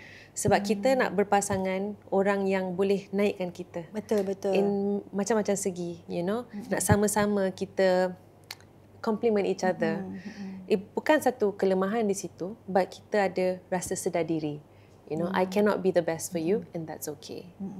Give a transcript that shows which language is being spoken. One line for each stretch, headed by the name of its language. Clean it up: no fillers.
Malay: Sebab kita nak berpasangan orang yang boleh naikkan kita. Betul.
English: In
Malay: macam-macam segi,
English: you know.
Malay: Nak sama-sama kita
English: compliment each other.
Malay: Bukan satu kelemahan di situ, but kita ada rasa sedar diri.
English: You know, I cannot be the best for you and that's okay.